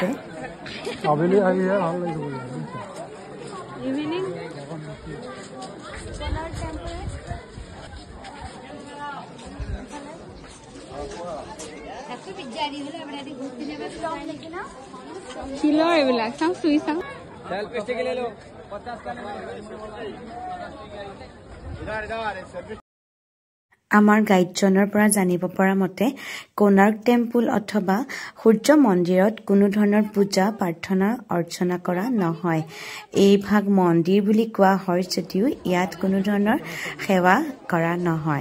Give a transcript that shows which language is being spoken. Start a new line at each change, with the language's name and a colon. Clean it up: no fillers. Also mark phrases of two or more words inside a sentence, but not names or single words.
Assamese: আবেলি আহিয়ে ভাল লাগিছে ইভিনিং শিলৰ এইবিলাক চাওঁ চুই চাওঁ
Hindi: ले लो 50 का
Assamese: আমাৰ গাইডজনৰ পৰা জানিব পৰা মতে কোনাৰ্ক টেম্পল অথবা সূৰ্য মন্দিৰত কোনো ধৰণৰ পূজা প্ৰাৰ্থনা অৰ্চনা কৰা নহয় এই ভাগ মন্দিৰ বুলি কোৱা হয় যদিও ইয়াত কোনো ধৰণৰ সেৱা কৰা নহয়